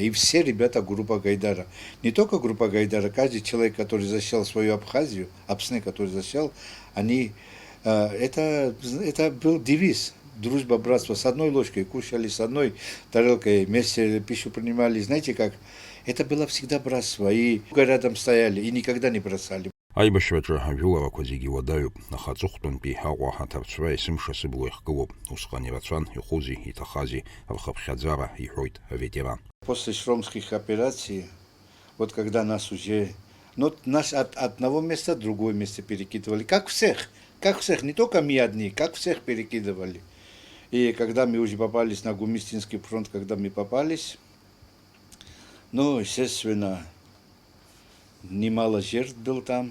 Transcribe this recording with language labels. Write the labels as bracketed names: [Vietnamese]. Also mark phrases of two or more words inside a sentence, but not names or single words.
[Russian] И все ребята группа Гайдара. Не только группа Гайдара, каждый человек, который защищал свою Абхазию, Апсны, который защищал, они, это был девиз. Дружба, братство. С одной ложкой кушали, с одной тарелкой вместе пищу принимали. Знаете как? Это было всегда братство. И рядом стояли, и никогда не бросали. [Abkhazian] Аибашьраҿы ажәыларақәа зегьы уадаҩуп, аха аҵыхәтәантәи Аҟәа аҭарцәра есымша сыбла ихгылоуп, усҟан ирацәан ихәызи иҭахази рхыԥхьаӡара, иҳәоит аветеран. [Russian] После шромских операций, вот когда нас уже, нас от одного места в другое место перекидывали, как всех, не только мы одни, как всех перекидывали. И когда мы уже попались на Гумистинский фронт, естественно, немало жертв был там.